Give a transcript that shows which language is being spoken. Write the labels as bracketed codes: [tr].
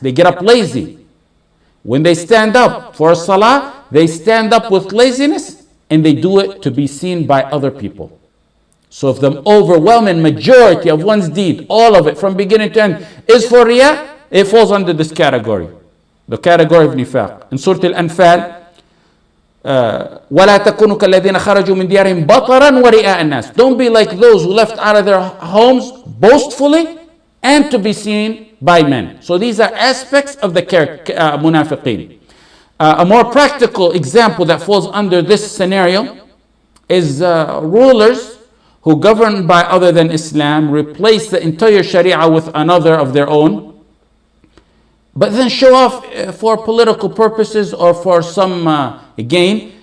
[en] They get up lazy. When they stand up for a salah, they stand up with laziness and they do it to be seen by other people. So if the overwhelming majority of one's deed, all of it from beginning to end, is for riya, it falls under this category. The category of nifaq. In Surah Al-Anfal, [ar] وَلَا تَكُونُوا كَالَّذِينَ خَرَجُوا مِنْ دِيَارِهِمْ بَطَرًا وَرِئَاءَ النَّاسِ. [en] Don't be like those who left out of their homes boastfully and to be seen by men. So these are aspects of the munafiqeen. A more practical example that falls under this scenario is rulers who govern by other than Islam, replace the entire Sharia with another of their own, but then show off for political purposes or for some gain.